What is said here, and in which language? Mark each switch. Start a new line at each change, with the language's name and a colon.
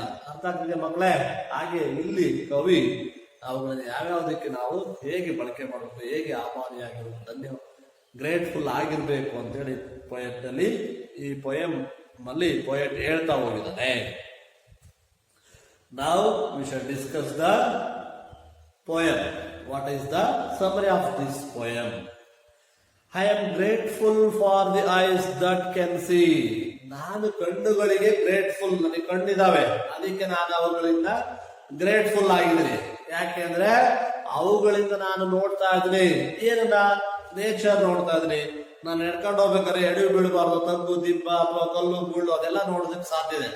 Kannada: ಅರ್ಥ ಆಗ್ತಿದೆ ಮಕ್ಕಳೇ? ಹಾಗೆ ಇಲ್ಲಿ ಕವಿ ಅವುಗಳನ್ನ ಯಾವ್ಯಾವುದಕ್ಕೆ ನಾವು ಹೇಗೆ ಬಳಕೆ ಮಾಡಬೇಕು, ಹೇಗೆ ಆಭಾರಿಯಾಗಿರ್ಬೇಕು, ಗ್ರೇಟ್ಫುಲ್ ಆಗಿರ್ಬೇಕು ಅಂತೇಳಿ ಪೊಯೆಟ್ ಅಲ್ಲಿ, ಈ ಪೊಯಮ್ ಅಲ್ಲಿ ಪೊಯೆಟ್ ಹೇಳ್ತಾ ಹೋಗಿದ್ದಾನೆ.
English: Now we shall discuss the poem. What is the summary of this poem? I am grateful for the eyes that can see.
Kannada: ನಾನು ಕಣ್ಣುಗಳಿಗೆ ಗ್ರೇಟ್ಫುಲ್, ನನಗೆ ಕಣ್ಣಿದಾವೆ, ಅದಕ್ಕೆ ನಾನು ಅವುಗಳಿಂದ ಗ್ರೇಟ್ಫುಲ್ ಆಗಿದ್ದೀನಿ. ಯಾಕೆಂದ್ರೆ ಅವುಗಳಿಂದ ನಾನು ನೋಡ್ತಾ ಇದ್ದೀನಿ. ಏನನ್ನ? ನೇಚರ್ ನೋಡ್ತಾ ಇದ್ದೀನಿ. ನಾನು ನಡ್ಕೊಂಡು ಹೋಗ್ಬೇಕಾದ್ರೆ ಎಡವಿ ಬೀಳಬಾರ್ದು, ತಗ್ಗು ದಿಬ್ಬ ಅಥವಾ ಕಲ್ಲು ಮುಳ್ಳು ಅದೆಲ್ಲ ನೋಡೋದಕ್ಕೆ ಸಾಧ್ಯ ಇದೆ.